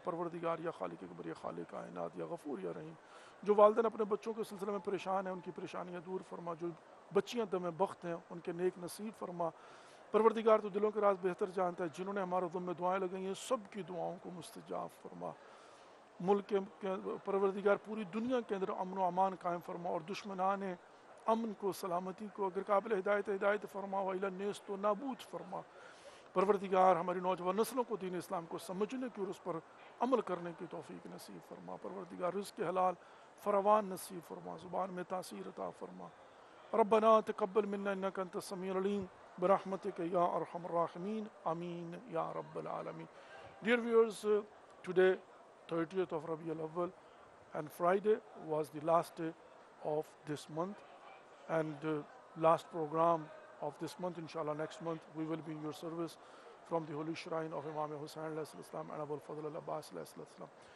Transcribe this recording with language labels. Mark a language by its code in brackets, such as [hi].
[ur] پروردگار, یا خالق اکبر, یا خالق کائنات, یا غفور, یا رحیم. جو والدین اپنے بچوں کے سلسلے میں پریشان ہیں, ان کی پریشانیاں دور فرما. جو بچیاں دم بخت ہیں, ان کے نیک نصیب فرما. پروردگار, تو دلوں کے راز بہتر جانتا ہے. جنہوں نے ہمارے ذمہ دعائیں لگائی ہیں, سب کی دعاؤں کو مستجاب فرما. ملک کے پروردگار, پوری دنیا کے اندر امن و امان قائم فرما. اور دشمنان امن کو, سلامتی کو اگر قابل ہدایت فرما. [ar] وَإِلَى النَّاسِ [ur] تو نابود فرما. پروردگار, ہماری نوجوان نسلوں کو دین اسلام کو سمجھنے کی اور اس پر عمل کرنے کی توفیق نصیب فرما. پروردگار, رزق حلال فراوان نصیب فرما. زبان میں تاثیر عطا فرما. [ar] ربنا تقبل منا انك انت السميع العليم برحمتك يا ارحم الراحمين, آمین یا رب العالمین. [en] Dear viewers, today 30th of Rabi al-Awwal and Friday was the last day of this month, and last program of this month. Inshallah, next month we will be in your service from the Holy Shrine of Imam Hussain alayhi salam and Abul Fadl al-Abbas alayhi salam.